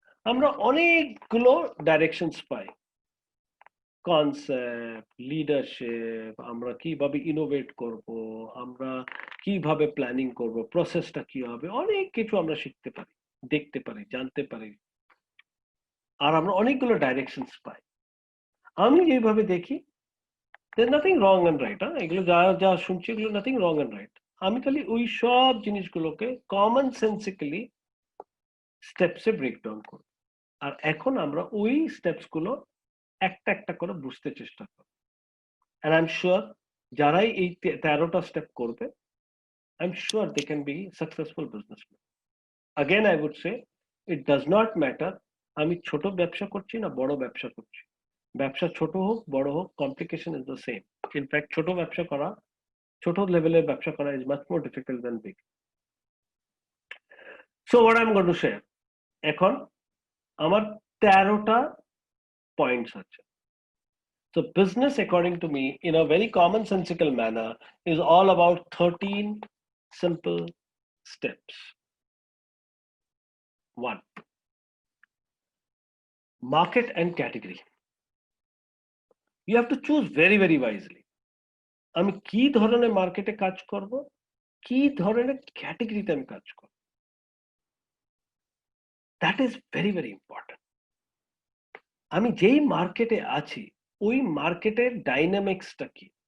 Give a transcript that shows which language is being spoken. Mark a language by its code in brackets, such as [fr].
[bn] আমরা অনেকগুলো ডাইরেকশনস পাই, concept, leadership, আমরা কিভাবে ইনোভেট করব, আমরা কিভাবে প্ল্যানিং করব, প্রসেসটা কি হবে, অনেক কিছু আমরা শিখতে পারি, দেখতে পারি, জানতে পারি, আর আমরা অনেকগুলো ডাইরেকশনস পাই। আমি যেভাবে দেখি [en] there's nothing wrong and right, [bn] এগুলো যা যা শুনছি এগুলো [en] nothing wrong and right। [bn] আমি খালি ওই সব জিনিসগুলোকে কমন সেন্সিক্যালি স্টেপসে ব্রেকডাউন করি, আর এখন আমরা ওই স্টেপস গুলো একটা একটা করে বুঝতে চেষ্টা করি। [en] and I'm sure [bn] যারাই এই 13টা স্টেপ করবে, [en] I'm sure they can be successful businessmen। again I would say it does not matter [bn] আমি ছোট ব্যবসা করছি না বড় ব্যবসা করছি, ব্যবসা ছোট হোক বড় হোক, [en] Complication is the same. In fact [bn] ছোট ব্যবসা করা, ছোট লেভেলের ব্যবসা করা [en] Is much more difficult than big. So what I am going to share, [bn] এখন আমার 13টা পয়েন্টস আছে। [en] So business, according to me, in a very commonsensical manner, is all about 13 simple steps. 1. Market and category. You have to choose very, very wisely. [bn] আমি কি ধরনের মার্কেটে কাজ করব, কি ধরনের ক্যাটাগরিতে আমি কাজ করব, [en] that is very, very important. [bn] আমি যেই মার্কেটে আছি ওই মার্কেটের ডাইনামিক্সটা কি।